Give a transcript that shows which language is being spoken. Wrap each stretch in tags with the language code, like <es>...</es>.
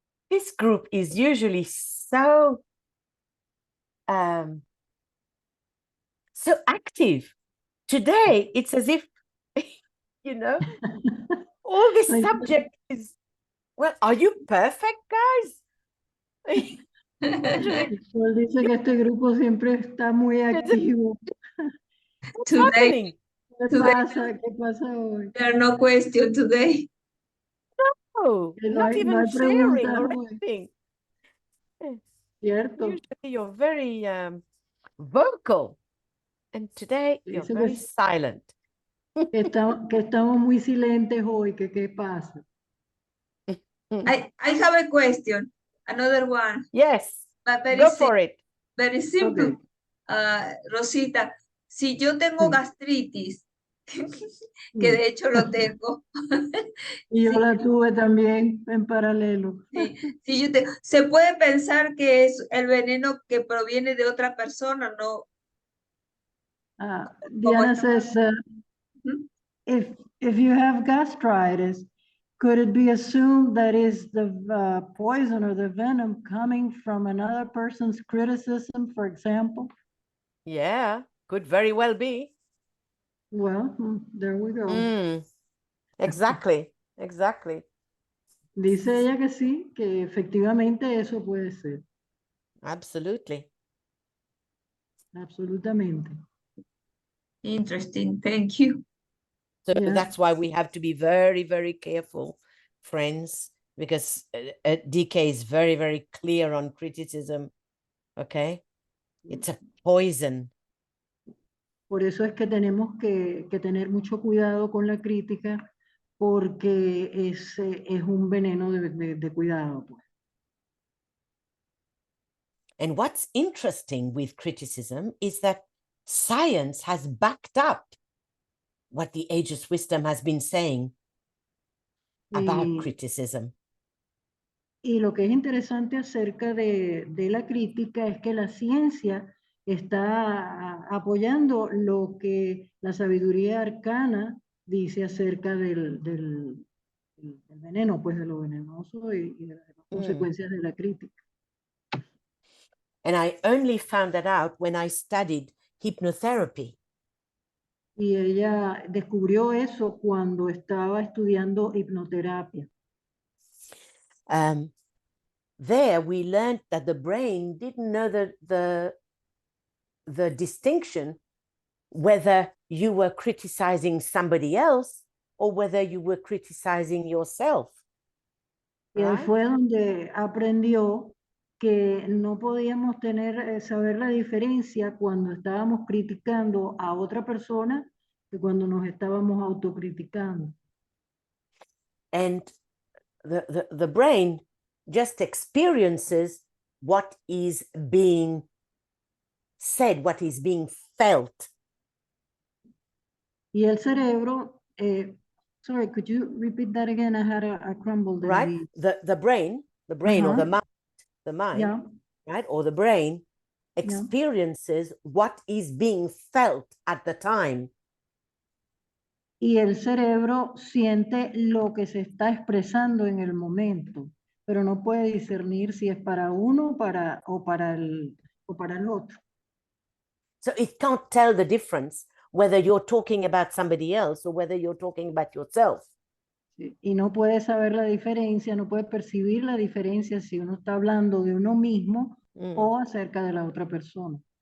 <en>This group is usually so active. Today, it's as if, you know, all this subject is, well, are you perfect, guys?</en> <es>Él dice que este grupo siempre está muy activo.</es> <en>What's happening?</en> <es>¿Qué pasa hoy?</es> <en>There are no questions today. No, not even sharing or anything.</en> <es>Cierto.</es> <en>Usually you're very vocal, and today you're very silent.</en> <es>Que estamos muy silentes hoy, que qué pasa.</es> <en>I have a question, another one. Yes, But very go for it. Very simple. Okay.</en> <es>Rosita, si yo tengo gastritis, que de hecho lo tengo. Y yo la tuve también en paralelo. Sí, se puede pensar que es el veneno que proviene de otra persona, ¿no?</es> <en>Diana says, if you have gastritis, could it be assumed that is the poison or the venom coming from another person's criticism, for example? Yeah, could very well be. Well, there we go. Exactly, exactly.</en> <es>Dice ella que sí, que efectivamente eso puede ser.</es> <en>Absolutely.</en> <es>Absolutamente.</es> <en>Interesting, thank you. So that's why we have to be very, very careful, friends, because DK is very, very clear on criticism. Okay, it's a poison.</en> <es>Por eso es que tenemos que tener mucho cuidado con la crítica, porque es un veneno de cuidado, pues.</es> <en>And what's interesting with criticism is that science has backed up what the ageless wisdom has been saying about criticism.</en> <es>Y lo que es interesante acerca de la crítica es que la ciencia está apoyando lo que la sabiduría arcana dice acerca del veneno, pues de lo venenoso y de las consecuencias de la crítica.</es> <en>And I only found that out when I studied hypnotherapy.</en> <es>Y ella descubrió eso cuando estaba estudiando hipnoterapia.</es> <en>There we learned that the brain didn't know the distinction whether you were criticizing somebody else or whether you were criticizing yourself.</en> <es>Y ahí</es> <en>Right?</en> <es>fue donde aprendió que no podíamos saber la diferencia cuando estábamos criticando a otra persona que cuando nos estábamos autocriticando.</es> <en>And the brain just experiences what is being said, what is being felt.</en> <es>Y el cerebro,</es> <en>sorry, could you repeat that again? I had a crumble there. Right? The brain or the mind, Yeah. right? Or the brain experiences what is being felt at the time.</en> <es>Y el cerebro siente lo que se está expresando en el momento, pero no puede discernir si es para uno o para el otro.</es> <en>So it can't tell the difference whether you're talking about somebody else or whether you're talking about yourself.</en> <es>Sí. Y no puede saber la diferencia, no puede percibir la diferencia si uno está hablando de uno mismo o acerca de la otra persona.</es>